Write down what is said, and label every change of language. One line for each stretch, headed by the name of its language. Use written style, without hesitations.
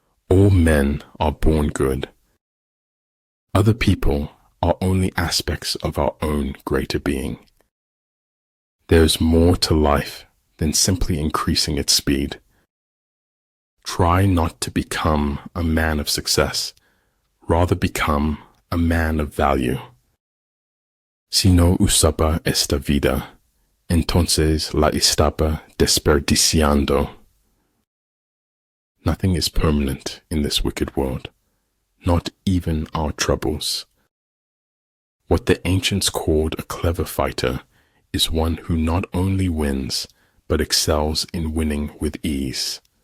English: All men are born good. Other people are only aspects of our own greater being. There's more to life than simply increasing its speed. Try not to become a man of success. Rather become a man of value.
Spanish: Si no usaba esta vida, entonces la estaba desperdiciando.
English: Nothing is permanent in this wicked world, not even our troubles. What the ancients called a clever fighter is one who not only wins, but excels in winning with ease.